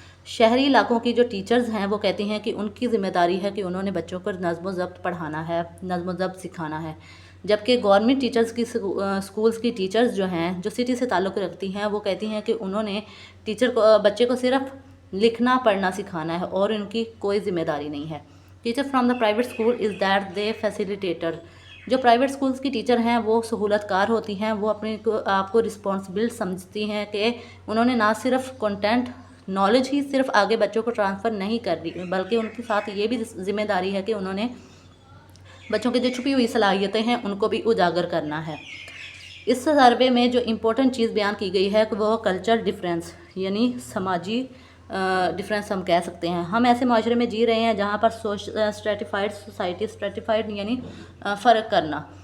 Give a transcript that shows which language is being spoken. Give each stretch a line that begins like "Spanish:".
Urdu: شہری علاقوں کی جو ٹیچرز ہیں وہ کہتی ہیں کہ ان کی ذمہ داری ہے کہ انہوں نے بچوں کو نظم و ضبط پڑھانا ہے، نظم و ضبط سکھانا ہے. جبکہ گورنمنٹ ٹیچرز کی اسکولس کی ٹیچرز جو ہیں، جو سٹی سے تعلق رکھتی ہیں، وہ کہتی ہیں کہ انہوں نے بچے کو صرف لکھنا پڑھنا سکھانا ہے اور ان کی کوئی ذمہ داری نہیں ہے.
English: Teacher from the private school is that they facilitator.
Urdu: جو پرائیویٹ اسکولس کی ٹیچر ہیں وہ سہولت کار ہوتی ہیں. وہ اپنے آپ کو رسپانسبل سمجھتی ہیں کہ انہوں نے نہ صرف کنٹینٹ نالج ہی صرف آگے بچوں کو ٹرانسفر نہیں کر دی، بلکہ ان کے ساتھ یہ بھی ذمہ داری ہے کہ انہوں نے بچوں کی جو چھپی ہوئی صلاحیتیں ہیں ان کو بھی اجاگر کرنا ہے۔ اس سروے میں جو امپورٹنٹ چیز بیان کی گئی ہے کہ وہ کلچر ڈفرینس یعنی سماجی ڈفرینس ہم کہہ سکتے ہیں۔ ہم ایسے معاشرے میں جی رہے ہیں جہاں پر اسٹریٹیفائڈ سوسائٹی، اسٹریٹیفائڈ یعنی فرق کرنا